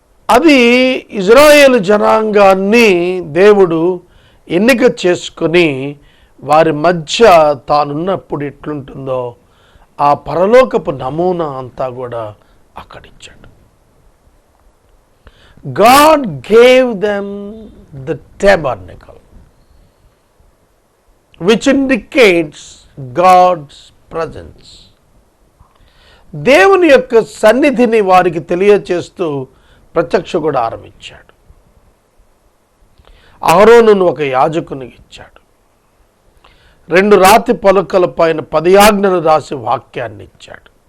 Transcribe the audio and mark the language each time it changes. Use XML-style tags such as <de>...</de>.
<te>అది ఇజ్రాయేలు జనాంగాన్ని దేవుడు ఎన్నిక చేసుకొని వారి మధ్య తానున్నప్పుడు ఎట్లుంటుందో ఆ పరలోకపు నమూనా అంతా కూడా అక్కడిచ్చాడు.</te> <en>God gave them the tabernacle, which indicates God's presence.</en> <te>దేవుని యొక్క సన్నిధిని వారికి తెలియచేస్తూ ప్రత్యక్ష గుడారం ఇచ్చాడు. అహరోనును ఒక యాజకునికి ఇచ్చాడు. 2 రాతి పలకల పైన 10 ఆజ్ఞలు రాసి వాక్యాన్ని ఇచ్చాడు.</te>